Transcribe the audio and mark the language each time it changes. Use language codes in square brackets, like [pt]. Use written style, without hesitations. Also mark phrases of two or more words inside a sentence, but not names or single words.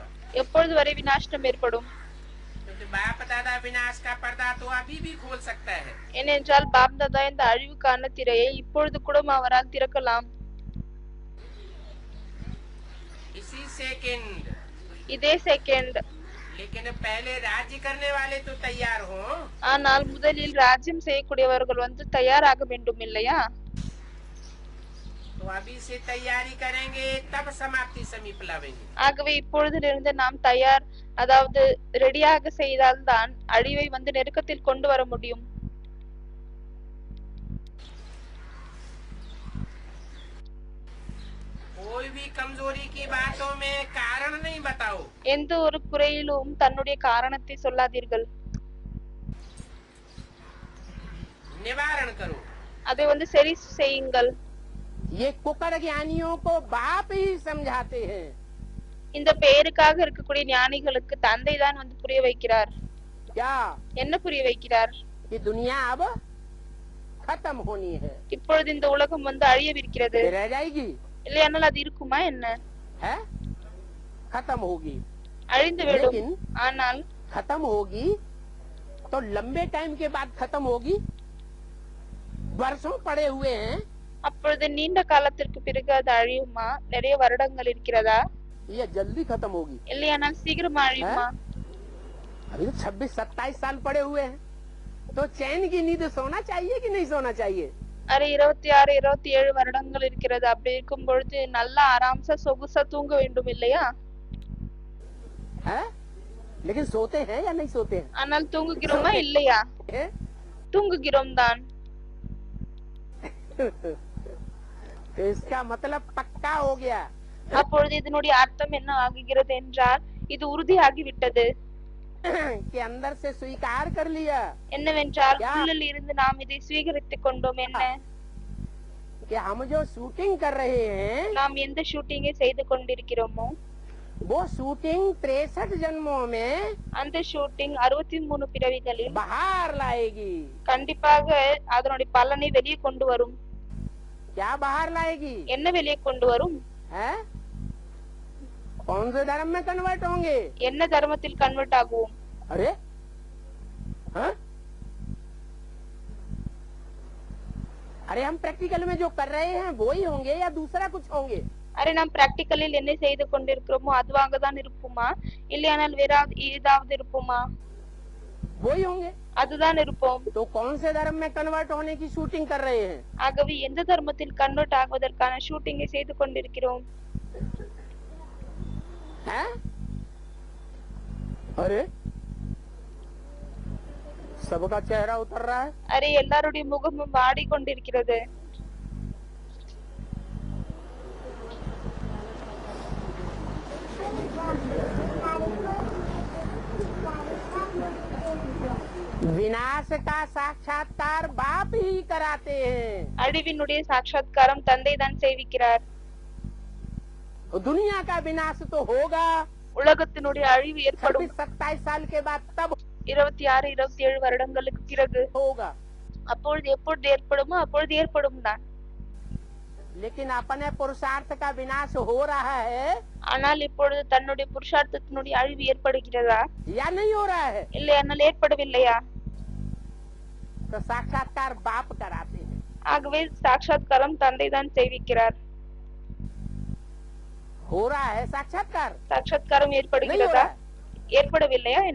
[ta] எப்பொழுது வரை விநாசனம் ஏற்படும்? [hi] क्योंकि बाप दादा विनाश का पर्दा तो अभी भी खोल सकता है। [ta] ஏனென்றால் பாப் தாதா இந்த அழிவுக்கான திரையை இப்பொழுது கூட அவரால் திறக்கலாம். [hi] इसी सेकंड, [ta] இதே செகண்ட். [hi] लेकिन पहले राज्य करने वाले तो तैयार हो। [ta] ஆனால் முதலில் ராஜ்யம் செய்யக்கூடியவர்கள் வந்து தயாராக வேண்டும் இல்லையா? [hi] तो अभी से तैयारी करेंगे तब समाप्ति समीप लावेंगे। [ta] ஆகவே இப்பொழுதிலிருந்து நாம் தயார், அதாவது ரெடியாக செய்தால்தான் அழிவை வந்து நெருக்கத்தில் கொண்டு வர முடியும். [hi] कोई भी कमजोरी की बातों में कारण नहीं बताओ। [ta] எந்த ஒரு குறையிலும் தன்னுடைய காரணத்தை சொல்லாதீர்கள், [hi] निवारण करो। [ta] அதை வந்து சரி செய்யுங்கள். [hi] ये कुकर ज्ञानियों को बाप ही समझाते हैं। [ta] இந்த பெயருக்காக இருக்கக்கூடிய ஞானிகளுக்கு தந்தை தான் வந்து புரிய வைக்கிறார். [hi] क्या [ta] என்ன புரிய வைக்கிறார்? [hi] कि दुनिया अब खत्म होनी है, [ta] இப்பொழுது இந்த உலகம் வந்து அழியவிருக்கிறது, [hi] ये रह जाएगी [ta] இல்லையானால் அது இருக்குமா என்ன? [hi] है, खत्म होगी। [ta] அழிந்து விடும். [hi] लेकिन [ta] ஆனால் [hi] खत्म होगी तो लंबे टाइम के बाद खत्म होगी। वर्षों पड़े हुए हैं, [ta] அப்பொழுது நீண்ட காலத்திற்கு பிறகு அது அழியுமா? நிறைய வருடங்கள் இருக்கிறதா? [hi] ये जल्दी खत्म होगी। [ta] இல்லையானால் சீக்கிரமா அழியுமா? [hi] अभी तो 26-27 साल पड़े हुए हैं, तो चैन की नींद सोना चाहिए कि नहीं सोना चाहिए? [ta] அரை 26, 27 வருடங்கள் இருக்கிறது. அப்படி இருக்கும் பொழுது நல்லா ஆராம்சா சொகுசா தூங்க வேண்டும் இல்லையா? [hi] है? लेकिन सोते हैं या नहीं सोते हैं? [ta] ஆனால் தூங்குகிறோமா இல்லையா? [hi] हैं? [ta] தூங்குகிறோம் தான். [hi] तो इसका मतलब पक्का हो गया [ta] அப்பொழுது இதனுடைய அர்த்தம் என்ன ஆகுகிறது என்றால் இது உறுதியாகி விட்டது. [hi] कि अंदर से स्वीकार कर लिया [ta] என்னவென்றால் யா. உள்ளில் இருந்து நாம் இதை ஸ்வீகரித்துக் கொண்டோம். என்ன? [hi] कि हम जो शूटिंग कर रहे हैं [ta] நாம் எந்த ஷூட்டிங்கை செய்து கொண்டிருக்கிறோமோ [hi] वो शूटिंग 63 जन्मों में [ta] அந்த ஷூட்டிங் 63 பிறவிகளில் [hi] बाहर लाएगी। [ta] கண்டிப்பாக அதனுடைய பலனை வெளியே கொண்டு வரும். [hi] क्या बाहर लाएगी? [ta] என்ன வெளியே கொண்டு வரும்? [hi] है? कौन से धर्म में कन्वर्ट होंगे? [ta] என்ன தர்மத்தில் கன்வெர்ட் ஆகுவோம்? [hi] अरे हाँ? अरे हम प्रैक्टिकल में जो कर रहे हैं वो ही होंगे या दूसरा कुछ होंगे? [ta] அரே நாம் பிராக்டிகலில் என்ன செய்து கொண்டிருக்கிறோமோ அதுவாக தான் இருப்போமா இருக்குமா இல்லையானால் வேற ஏதாவது இருப்போமா? [hi] वही होंगे। [ta] அதுதான் இருப்போம்। [hi] तो कौन से धर्म में कन्वर्ट होने की शूटिंग कर रहे हैं? [ta] ஆகவே எந்த தர்மத்தில் கன்வெர்ட் ஆகுவதற்கான ஷூட்டிங்கை செய்து கொண்டிருக்கிறோம்? [hi] हैं? अरे सबका चेहरा उतर रहा है। [ta] அரே எல்லாருடைய முகமும் வாடி கொண்டிருக்கிறது। [hi] विनाश का साक्षात्कार बाप ही कराते हैं। [ta] அழிவினுடைய சாட்சாத்காரம் தந்தை தான் செய்விக்கிறார்। [hi] दुनिया का विनाश तो होगा [ta] உலகத்தினுடைய அழிவு ஏற்படும் [hi] 27 साल के बाद, तब [ta] 26 27 வருடங்களுக்கு பிறகு। [hi] होगा। [ta] அப்பொழுது எப்பொழுது ஏற்படுமோ அப்பொழுது ஏற்படும் தான்। [hi] लेकिन अपने पुरुषार्थ का विनाश हो रहा है [ta] ஆனால் இப்பொழுது தன்னுடைய புருஷார்த்தத்தினுடைய அழிவு ஏற்படுகிறதா [hi] या नहीं हो रहा है? [ta] இல்லையானால் ஏற்படவில்லையா? [hi] तो साक्षात्कार बाप कराते हैं। [ta] ஆகவே சாட்சாத்காரம் தந்தை தான் செய்விக்கிறார்। [hi] हो रहा है साक्षात्कार, [ta] சாட்சாத்காரம் [hi] नहीं हो [ta] ஏற்படுகிறதா [hi] रहा है? [ta] ஏற்படவில்லையா என்ன?